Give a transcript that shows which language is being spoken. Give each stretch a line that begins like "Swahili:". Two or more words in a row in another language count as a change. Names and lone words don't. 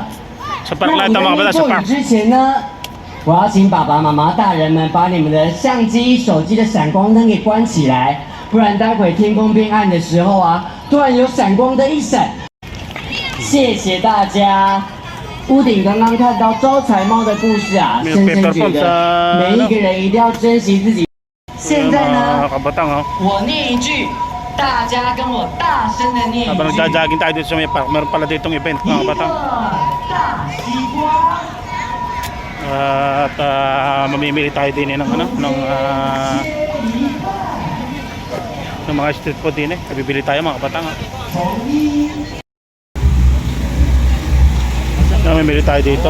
Chinese: 那你们念咒语之前呢，我要请爸爸妈妈大人们把你们的相机、手机的闪光灯给关起来，不然待会天空变暗的时候啊，突然有闪光灯一闪。谢谢大家。屋顶刚刚看到招财猫的故事啊，深深觉得每一个人一定要珍惜自己。现在呢，我念一句，大家跟我大声的念一句。
Filipino: Habang nagja-jogging tayo dito sa may park, meron pala ditong event mga kabatang.
Chinese: 大西瓜。
Filipino: At mamimili tayo din ng mga street food din eh. Bibili tayo mga kabatang. Mamimili tayo dito.